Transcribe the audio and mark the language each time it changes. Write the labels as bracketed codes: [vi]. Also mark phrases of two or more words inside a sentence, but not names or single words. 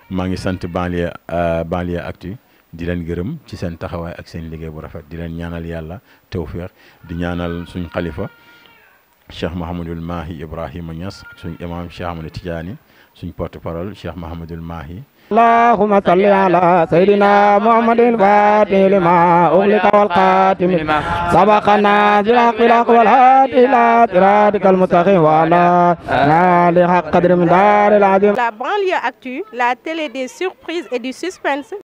[wo] maa ngi sant Banlieue Actu di leen gërëm ci seen taxawaay ak seen liggéey bu rafet di leen ñaanal yàlla tawfiq di ñaanal suñ xalifa Cheikh Mahamadul Mahi Ibrahima Niass ak suñ imam Cheikh Ahmadou Tidiane suñ [fr] porte parole [wo] Cheikh Mahamadul Mahi. [ar] اللهم صل على سيدنا محمد الفاتح لما أغلق والخاتم لما سبقنا بالحق والهادي إلى صراطك المستقيم وعلى آله حق قدر من دار العظيم. [fr] La Banlieue Actu, la télé des surprises et du suspense.